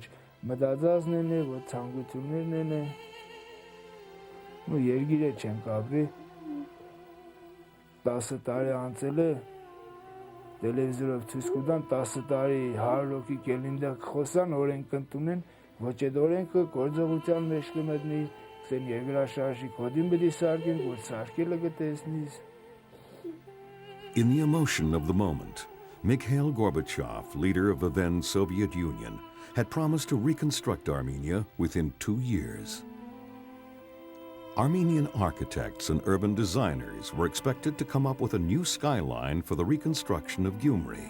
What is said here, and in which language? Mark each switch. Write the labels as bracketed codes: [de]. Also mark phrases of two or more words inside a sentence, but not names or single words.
[hy] մտածածներն է, ոչ ցանկություններն են, ու երգիրը չենք ապրի, 10 տարի անցել է, տելևիզորով ցույց կտան 10 տարի 100 հոգի կելինդեղ կխոսան, օրենք կընդունեն, ոչ այդ օրենքը գործողության մեջ կմտնի, կսեն երկրաշարժի կոդին պետք է սարքեն, որ սարքելը կտեսնիս։ [en] In the emotion of the moment, Mikhail Gorbachev, leader of the then Soviet Union, had promised to reconstruct Armenia within 2 years. Armenian architects and urban designers were expected to come up with a new skyline for the reconstruction of Gyumri.